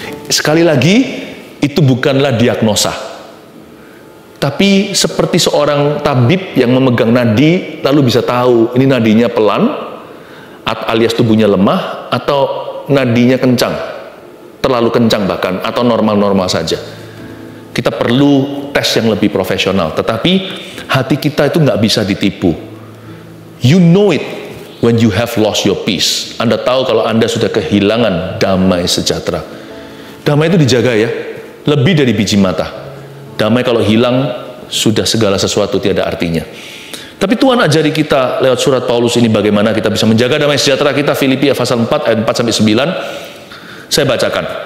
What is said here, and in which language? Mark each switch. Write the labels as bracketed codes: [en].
[id] Sekali lagi, itu bukanlah diagnosa. Tapi seperti seorang tabib yang memegang nadi, lalu bisa tahu ini nadinya pelan, alias tubuhnya lemah, atau nadinya kencang, terlalu kencang bahkan, atau normal-normal saja. Kita perlu tes yang lebih profesional. Tetapi hati kita itu nggak bisa ditipu. [en] You know it when you have lost your peace. [id] Anda tahu kalau Anda sudah kehilangan damai sejahtera. Damai itu dijaga ya, lebih dari biji mata. Damai kalau hilang, sudah segala sesuatu tiada artinya. Tapi Tuhan ajari kita lewat surat Paulus ini bagaimana kita bisa menjaga damai sejahtera kita. Filipi pasal 4 ayat 4-9. Saya bacakan.